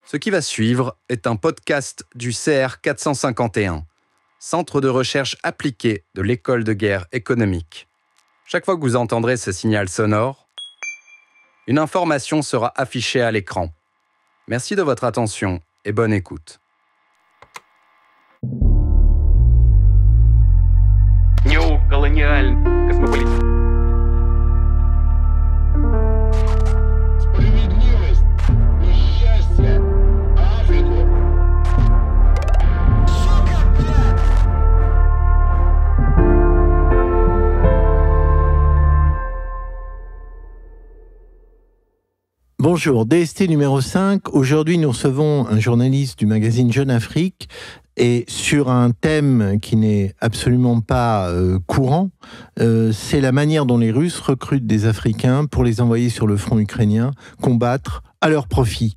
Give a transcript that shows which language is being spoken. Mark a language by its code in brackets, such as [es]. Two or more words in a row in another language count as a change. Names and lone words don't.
[fr] Ce qui va suivre est un podcast du CR 451, Centre de recherche appliquée de l'École de guerre économique. Chaque fois que vous entendrez ce signal sonore, une information sera affichée à l'écran. Merci de votre attention et bonne écoute. [ru] Неоколониальный космополитизм. Справедливость и счастье Африку. [fr] Bonjour, DST numéro 5. Aujourd'hui, nous recevons un journaliste du magazine Jeune Afrique et sur un thème qui n'est absolument pas courant, c'est la manière dont les Russes recrutent des Africains pour les envoyer sur le front ukrainien, combattre à leur profit.